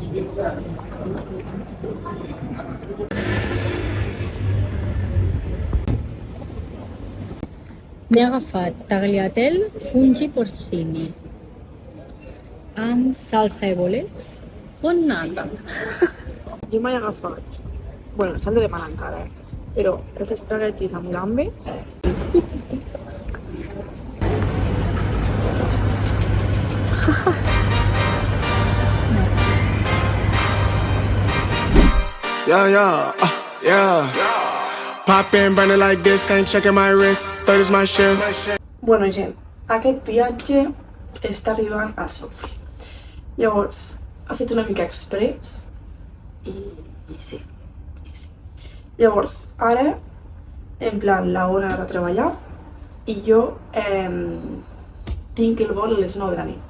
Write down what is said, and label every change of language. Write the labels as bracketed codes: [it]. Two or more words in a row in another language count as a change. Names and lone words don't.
[ca] M'he agafat [it] tagliatelle fungi porcini [ca] amb salsa de bolets [es] con nata. [ca] Jo m'he agafat, bueno, s'han de demanar encara, però els espaguetis amb gambes. [en] Yeah. Pop in, burn it like this, ain't checking my wrist. Third is my shift. [ca] Bueno, gent, aquest viatge està arribant al seu fi. Llavors, ha estat una mica express i sí. Llavors, ara, [es] en plan, [ca] la Ona ha anat a treballar i jo tinc el vol a les 9 de la nit.